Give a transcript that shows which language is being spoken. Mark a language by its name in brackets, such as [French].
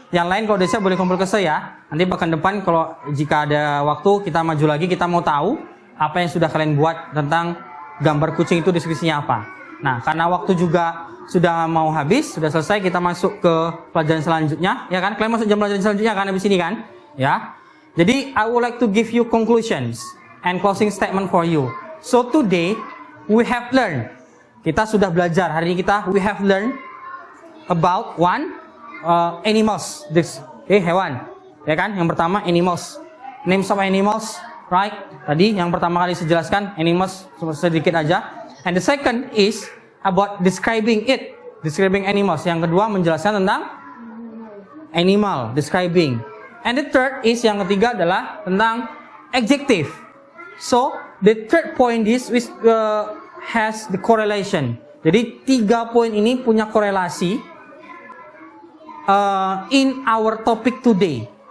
[Indonesian] Yang lain kalau udah siap boleh kumpul ke saya. Nanti bahkan depan kalau jika ada waktu kita maju lagi, kita mau tahu apa yang sudah kalian buat tentang gambar kucing itu deskripsinya apa. Nah, karena waktu juga sudah mau habis, sudah selesai, kita masuk ke pelajaran selanjutnya, ya kan? Kalian masuk jam pelajaran selanjutnya kan habis ini kan? Ya. [English] Jadi, I would like to give you conclusions and closing statement for you. So today we have learned. [Indonesian] Kita sudah belajar hari ini [English] we have learned about animals. [Indonesian] Hewan. Ya kan? Yang pertama animals. [English] Names of animals, right? [Indonesian] Tadi yang pertama kali saya jelaskan animals sedikit aja. [English] And the second is about describing it. Describing animals. [Indonesian] Yang kedua menjelaskan tentang animal, describing. [English] And the third is [Indonesian] yang ketiga adalah tentang adjective. [English] So the third point is has the correlation. [Indonesian] Jadi 3 poin ini punya korelasi [English] in our topic today.